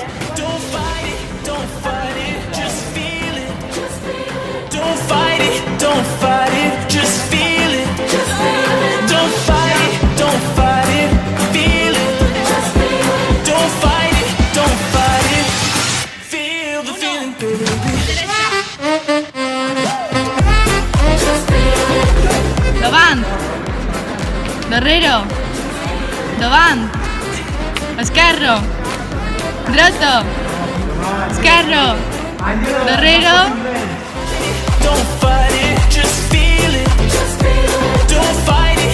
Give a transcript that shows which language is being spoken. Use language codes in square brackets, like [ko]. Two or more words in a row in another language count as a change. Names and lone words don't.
[en] Don't fight it, don't fight it, just feel it. Don't fight it, don't fight it, just feel it. Don't fight it, don't fight it, feel it. Don't fight it, don't fight it, feel the feeling, baby. [ca] Davant, darrere, davant, esquerre, dreta, esquerre, darrere. [en] Don't fight it, just feel it. Don't fight